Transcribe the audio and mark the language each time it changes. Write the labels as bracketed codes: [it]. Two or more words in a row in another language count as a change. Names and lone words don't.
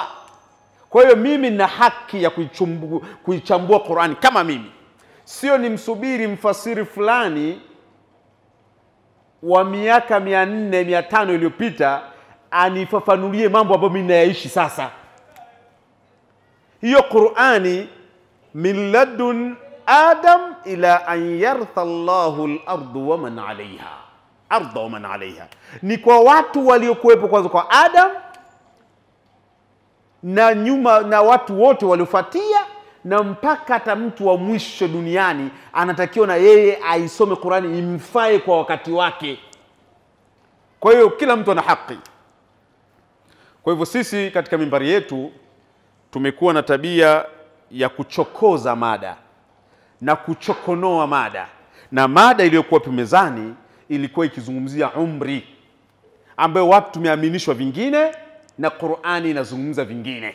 [sw] Kwa hiyo mimi na haki ya kuichambua Qur'ani kama mimi, sio nimsubiri mfasiri fulani wa miaka 400 500 iliyopita anifafanulie mambo ambayo mimi nayaishi sasa. [ar] Hiyo Qur'ani من لدن آدم إلى أن يرث الله الأرض ومن عليها الأرض ومن عليها, arda wa man 'alayha, [sw] ni kwa watu waliokuwepo kwanza kwa Adam na nyuma na watu wote waliofuatia, na mpaka hata mtu wa mwisho duniani anatakiwa na yeye aisome Qur'ani imfae kwa wakati wake. Kwa hiyo kila mtu ana haki. Kwa hivyo sisi katika mimbari yetu tumekuwa na tabia ya kuchokoza mada na kuchokonoa mada, na mada iliyokuwa mezani ilikuwa ikizungumzia umri, ambayo watu tumeaminishwa vingine na Qur'ani inazungumza vingine.